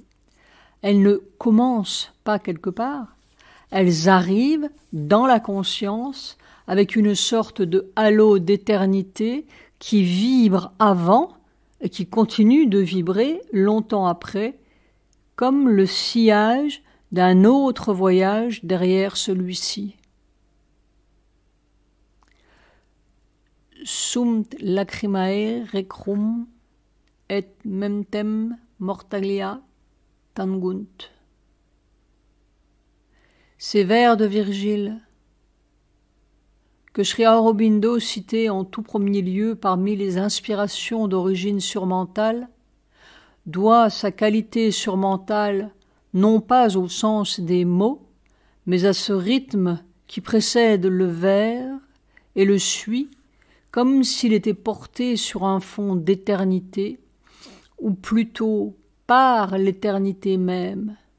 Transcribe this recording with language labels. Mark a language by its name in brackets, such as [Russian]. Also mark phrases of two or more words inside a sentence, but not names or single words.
[French] Elles ne commencent pas quelque part, elles arrivent dans la conscience avec une sorte de halo d'éternité qui vibre avant et qui continue de vibrer longtemps après, comme le sillage d'un autre voyage derrière celui-ci. [Latin] Sunt lacrimae recrum et memtem mortalia tangunt. [French] Ces vers de Virgile, que Sri Aurobindo citait en tout premier lieu parmi les inspirations d'origine surmentale, doit sa qualité surmentale non pas au sens des mots, mais à ce rythme qui précède le vers et le suit, comme s'il était porté sur un fond d'éternité, ou plutôt par l'éternité même.